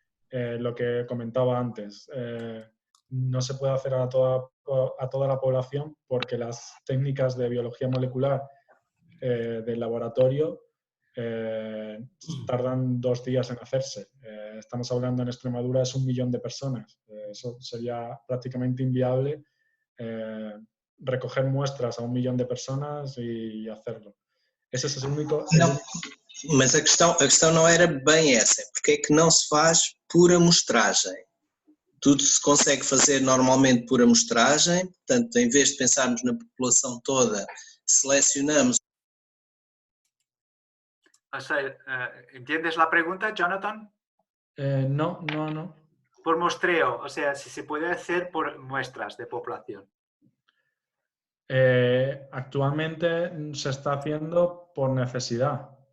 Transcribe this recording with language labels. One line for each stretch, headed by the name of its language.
Spanish: Lo que comentaba antes, no se puede hacer a toda la población porque las técnicas de biología molecular del laboratorio tardan 2 días en hacerse. Estamos hablando en Extremadura es 1 millón de personas. Eso sería prácticamente inviable recoger muestras a 1 millón de personas e hacerlo.
Portuguese: Esse é o único... Não, mas a questão não era bem essa. Porque é que não se faz por amostragem? Tudo se consegue fazer normalmente por amostragem, portanto, em vez de pensarmos na população toda, selecionamos.
Spanish: O sea, ¿entiendes la pregunta, Jonathan? No. Por muestreo, o sea, si se puede hacer por muestras de población. Actualmente se está haciendo por necesidad.